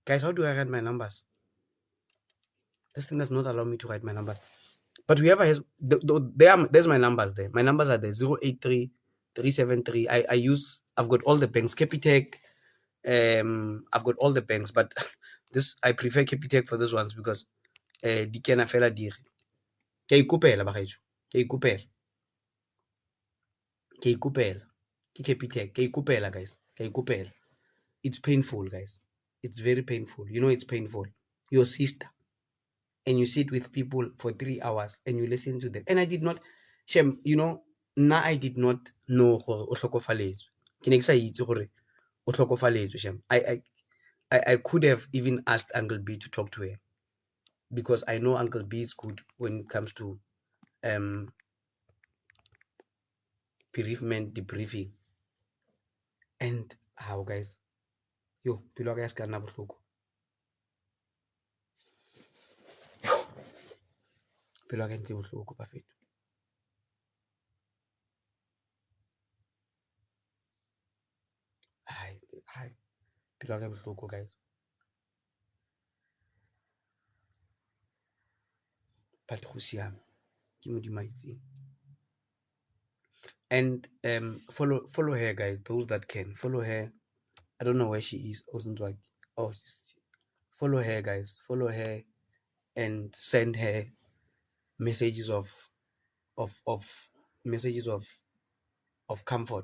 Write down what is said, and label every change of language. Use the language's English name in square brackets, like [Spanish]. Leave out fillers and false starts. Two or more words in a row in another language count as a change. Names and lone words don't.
[English] Guys, how do I write my numbers? This thing does not allow me to write my numbers. But whoever has, there's my numbers there. My numbers are there, 083 373. I've got all the banks, Capitec. I've got all the banks, but this, I prefer Capitec for these ones because [Tswana] di kena fela dire. Ke ikopela bagaetsho. Ke ikopela. Ke ikopela. Ke Capitec. Ke ikopela, guys. Ke ikopela. [English] It's painful, guys. It's very painful. You know it's painful. Your sister, and you sit with people for 3 hours and you listen to them. And I did not, Shem, you know, now I did not know [Tswana] gore o hlokofaletswe. Ke ne ke sa itse gore o hlokofaletswe, Shem. [English] I could have even asked Uncle B to talk to her because I know Uncle B is good when it comes to bereavement debriefing. And how, guys? [Tswana] Yo, pelo ya ka ya ska nna bohloko. Pelo ya ka e ntse bohloko bafethu. Hi, pelo ya ka e bohloko, guys. But go siame. Ke Modimo a itseng. [English] And follow her, guys. Those that can follow her. I don't know where she is. Oh, follow her, guys. Follow her and send her messages of messages of comfort.